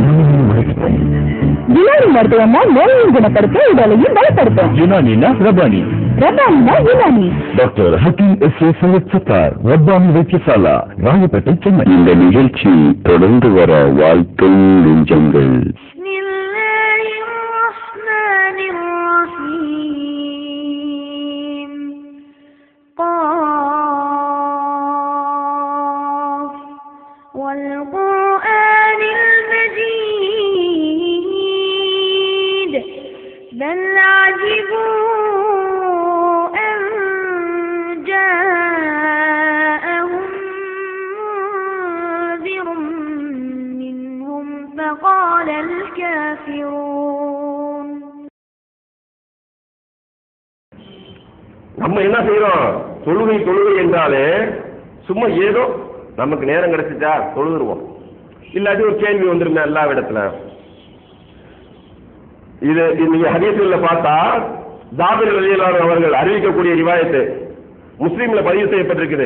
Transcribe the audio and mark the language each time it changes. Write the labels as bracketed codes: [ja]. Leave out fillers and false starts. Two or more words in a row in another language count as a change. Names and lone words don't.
[ta] யுனானி மருத்துவம்னா நோயையும் குணப்படுத்த உடலையும் பலப்படுத்தும். யுனானினா ரபானி, ரபானினா யுனானி. டாக்டர் ஹக்கீம் எஸ்.ஏ. சையத் சத்தார், ரப்பானி வைத்தியசாலா, ராயப்பேட்டை, சென்னை. இந்த நிகழ்ச்சி தொடர்ந்து வர வாழ்க்கை நெஞ்சங்கள். [ar] والقرآن المجيد بل عجبوا أن جاءهم منذر منهم فقال الكافرون. [ta] நம்ம என்ன செய்யறோம்? தொழுகை என்றாலே சும்மா ஏதோ நமக்கு நேரம் கிடைச்சிட்டா தொழுதுருவோம், இல்லாட்டி ஒரு கேள்வி வந்துருமே எல்லா இடத்துல. இது நீங்க ஹதீஸ்ல பார்த்தா ஜாபிர் ரலியல்லாஹு அவர்கள் அறிவிக்கக்கூடிய ரிவாயத்து முஸ்லிம்ல பதிவு செய்யப்பட்டிருக்குது.